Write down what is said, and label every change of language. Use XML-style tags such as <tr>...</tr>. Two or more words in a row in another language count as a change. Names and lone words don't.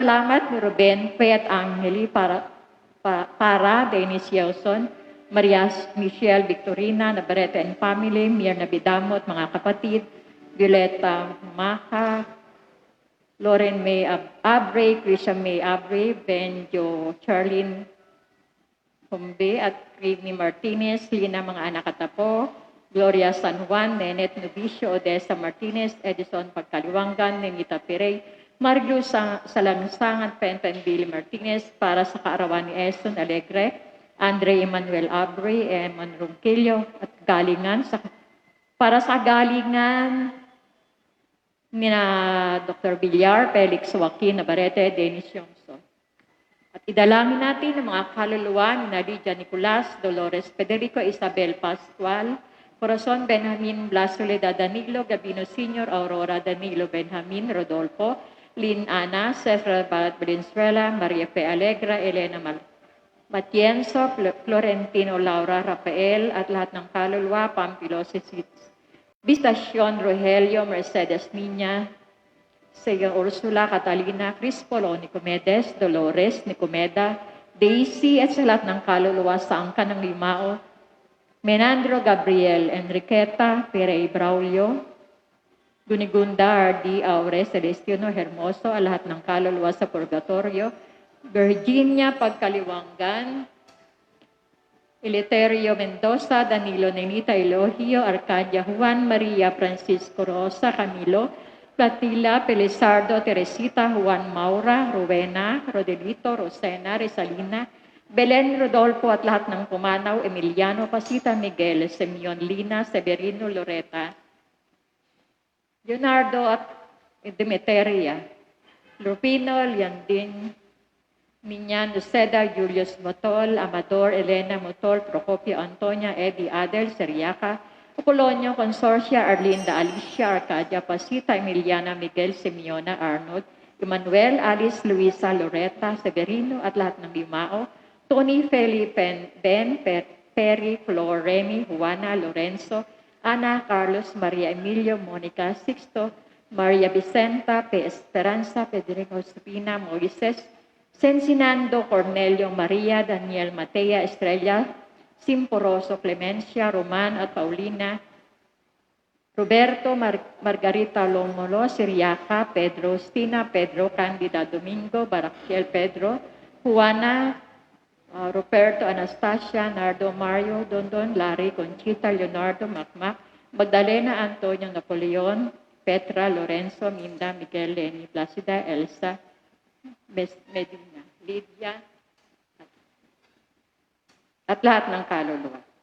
<tl>Salamat ni Ruben Pet Angeli para Dennis Yelson, Maria Michelle Victorina, Navarrete and family, Mirna Bidamot, mga kapatid, Violeta Maha, Lauren May Abre, Christian May Abre, Benjo Charlene Humbe at Ridney Martinez, Lina mga anak at apo, Gloria San Juan, Nenet Novicio, Odessa Martinez, Edison Pagkaliwangan, Nenita Pirey, Mario Salangsangan, Penton Billy Martinez, para sa kaarawan ni Eson Alegre, Andre Emmanuel Abre, Eman Ronquillo, at galingan para sa galingan ni Dr. Villar, Felix Joaquin Navarrete, Dennis Yongso. At idalangin natin ang mga kaluluwa ni Lydia Nicolas, Dolores Federico, Isabel Pascual, Corazon Benjamin Blas Soledad Danilo, Gabino Sr., Aurora Danilo Benjamin, Rodolfo, Lynn Ana, Cesar Balat Valenzuela, Maria P. Alegra, Elena Matienzo, Florentino Laura Rafael, at lahat ng kaluluwa, Pampilosis Vistasyon, Rogelio, Mercedes Niña, Sega Ursula, Catalina, Crispolo, Nicomedes, Dolores, Nicomeda, Daisy, at sa lahat ng kaluluwa sa angkan ng Limao, Menandro Gabriel, Enriqueta, Perey Braulio, Gunigunda, R.D. Aure, Celestino Hermoso, at lahat ng kaluluwa sa Purgatorio, Virginia Pagkaliwangan, Eleuterio Mendoza, Danilo Nenita Elogio, Arcadia Juan, Maria Francisco Rosa, Camilo, Platila, Pelizardo, Teresita, Juan Maura, Rowena, Rodelito, Rosena, Resalina, Belen Rodolfo, at lahat ng pumanaw, Emiliano Pasita, Miguel, Simeon Lina, Severino Loreta, Leonardo at Demeteria, Lupino, Liandin, Minyan, Luceda, Julius Motol, Amador, Elena Motol, Procopio Antonia, Eddie Adel, Seriaca, Apolonio, Consorcia, Arlinda Alicia, Arcadia Pasita, Emiliana Miguel, Simeona Arnold, Emmanuel, Alice, Luisa, Loreta, Severino, at lahat ng Limao, Tony, Felipe, Ben, Perry, Flor, Remy, Juana, Lorenzo, Ana, Carlos, Maria Emilio, Monica, Sixto, Maria Vicenta, P. Esperanza, Pedro Espina, Moises, Sensinando, Cornelio, Maria, Daniel, Matea, Estrella, Simporoso, Clemencia, Roman at Paulina, Roberto, Margarita Lomolo, Siriaca, Pedro, Stina, Pedro, Candida Domingo, Barakiel Pedro, Juana, Roberto, Anastasia, Nardo, Mario, Dondon, Larry, Conchita, Leonardo, Macmac, Magdalena, Antonio, Napoleon, Petra, Lorenzo, Minda, Miguel, Lenny, Placida, Elsa, Medina, Lydia, at lahat ng kaluluwa.</tl>